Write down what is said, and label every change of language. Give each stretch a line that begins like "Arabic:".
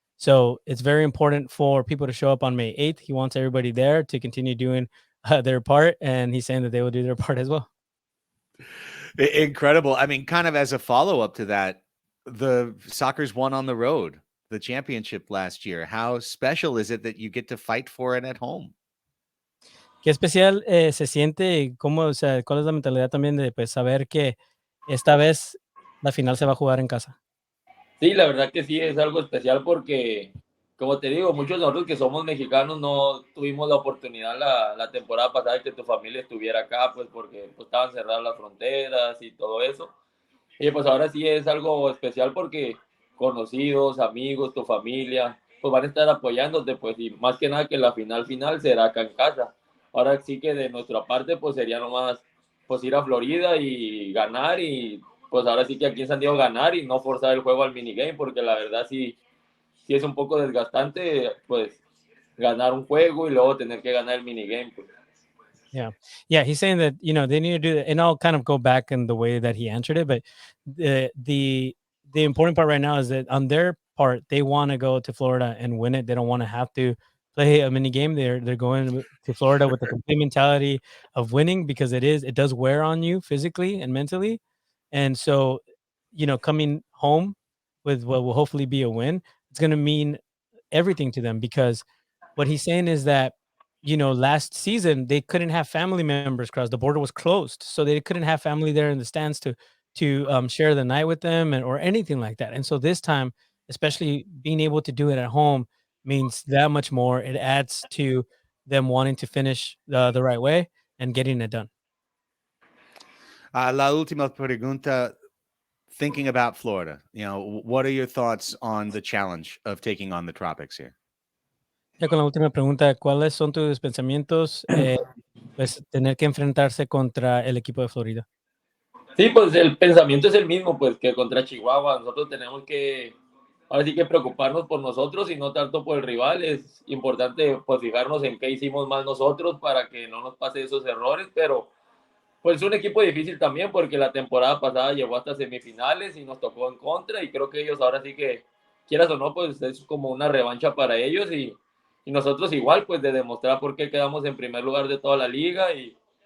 English: So it's very important for people to show up on May 8th. He wants everybody there to continue doing their part, and he's saying that they will do their part as well. Incredible. I mean, kind of as a follow-up to that, the Sockers won on the road, the championship last year. How special is it that you get to fight for it at home?
Spanish: ¿Qué especial se siente y cómo, o sea, cuál es la mentalidad también de pues, saber que esta vez la final se va a jugar en casa? Sí, la verdad que sí es algo especial porque, como te digo, muchos de nosotros que somos mexicanos no tuvimos la oportunidad la temporada pasada de que tu familia estuviera acá, pues porque pues, estaban cerradas las fronteras y todo eso. Y pues ahora sí es algo especial porque conocidos, amigos, tu familia, pues van a estar apoyándote, pues, y más que nada que la final será acá en casa. Ahora sí que de nuestra parte, pues sería nomás pues ir a Florida y ganar, y pues ahora sí que aquí en San Diego ganar y no forzar el juego al minigame, porque la verdad sí es un poco desgastante, pues ganar un juego y luego tener que ganar el minigame, pues.
English: Yeah, he's saying that they need to do that, and I'll kind of go back in the way that he answered it, but the important part right now is that on their part they want to go to Florida and win it. They don't want to have to play a mini game. They're going to Florida with the complete mentality of winning because it does wear on you physically and mentally, and so coming home with what will hopefully be a win, it's going to mean everything to them because what he's saying is that last season they couldn't have family members cross. The border was closed, so they couldn't have family there in the stands to share the night with them or anything like that. And so this time, especially being able to do it at home means that much more. It adds to them wanting to finish the right way and getting it done.
Spanish: La última pregunta.
English: Thinking about Florida, what are your thoughts on the challenge of taking on the Tropics here?
Spanish: Ya con la última pregunta, ¿cuáles son tus pensamientos pues tener que enfrentarse contra el equipo de Florida? Sí, pues el pensamiento es el mismo, pues que contra Chihuahua nosotros tenemos que ahora sí que preocuparnos por nosotros y no tanto por el rival. Es importante pues fijarnos en qué hicimos mal nosotros para que no nos pase esos errores, pero pues es un equipo difícil también porque la temporada pasada llegó hasta semifinales y nos tocó en contra y creo que ellos ahora sí que, quieras o no, pues es como una revancha para ellos y nosotros igual, pues de demostrar por qué quedamos en primer lugar de toda la liga y